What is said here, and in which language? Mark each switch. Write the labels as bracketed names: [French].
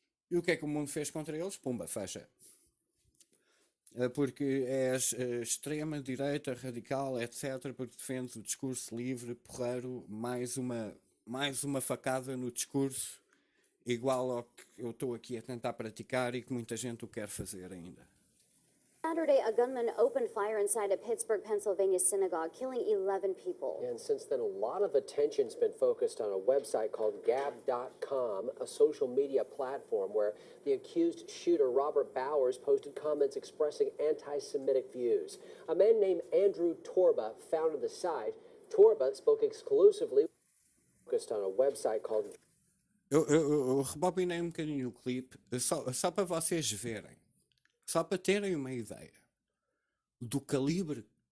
[Portuguese] E o que é que o mundo fez contra eles? Pumba, fecha. Porque és extrema-direita, radical, etc., porque defendes o discurso livre, porreiro, mais uma facada no discurso, igual ao que eu estou aqui a tentar praticar e que muita gente o quer fazer ainda. [English] Saturday, a gunman opened fire inside a Pittsburgh, Pennsylvania synagogue, killing 11 people. And since then, a lot of attention's been focused on a website called Gab.com, a social media platform where the accused shooter Robert Bowers posted comments expressing anti-Semitic views. A man named Andrew Torba founded the site. Torba spoke exclusively focused on a website called... [Portuguese] Eu rebobinei um bocadinho o clipe, só para vocês verem. Só para terem uma ideia do calibre.